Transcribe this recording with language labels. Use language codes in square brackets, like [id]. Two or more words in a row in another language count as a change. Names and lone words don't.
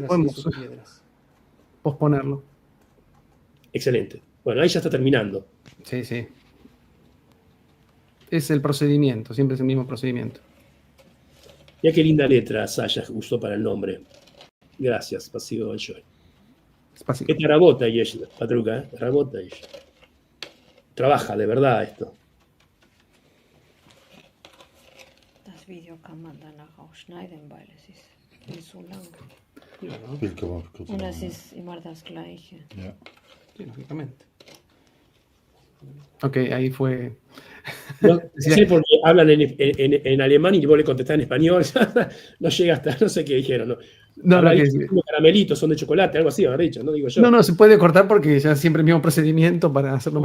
[es] Podemos posponerlo. Excelente. Bueno, ahí ya está terminando. Sí. Es el procedimiento, siempre es el mismo procedimiento. Mira qué linda letra Sasha usó para el nombre. Gracias, [ru] Spasibo большое. Это работа есть, подруга, работа есть. [es] Trabaja, de verdad, esto. [de] Das Video kann man danach auch schneiden, weil es ist nicht so lang. Viel kann man kürzer Und es machen, ist immer das Gleiche. ja. [es] Sí, lógicamente. Ok, ahí fue. No sé porque hablan en alemán y vos le contestás en español. No llega hasta, no sé qué dijeron. No. No, Habrá no, que dicho, "Unos caramelitos son de chocolate", algo así, habrá dicho, no digo yo. no, se puede cortar porque ya siempre el mismo procedimiento para hacerlo